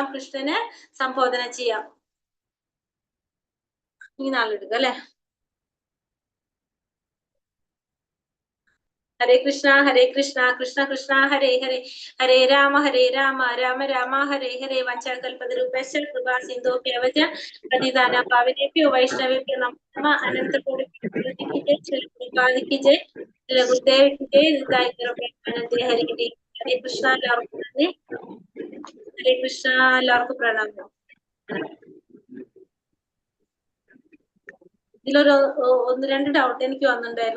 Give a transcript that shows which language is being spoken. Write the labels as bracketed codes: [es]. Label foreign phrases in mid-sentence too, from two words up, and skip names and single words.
[ml] കൃഷ്ണനെ സംബോധന ചെയ്യാം. ഈ നാളെടുക്കുക അല്ലെ. [sa] ഹരേ കൃഷ്ണ കൃഷ്ണ കൃഷ്ണ ഹരേ ഹരേ, ഹരേ രാമ രാമ രാമ ഹരേ ഹരേ. वञ्चकल्पतरूपेश्च कृपा सिन्धोभ्यवच पतितानां पावनेभ्यो वैष्णवेभ्यो नमो अनन्तकोटि जय गुरुदेव हरे हरे हरे कृष्ण. [ml] എല്ലാവർക്കും നന്ദി. ഹരേ കൃഷ്ണ. എല്ലാവർക്കും പ്രണാമം. ഇതിലൊരു 1-2 ഡൗട്ട് എനിക്ക് വന്നിട്ടുണ്ടായിരുന്നു.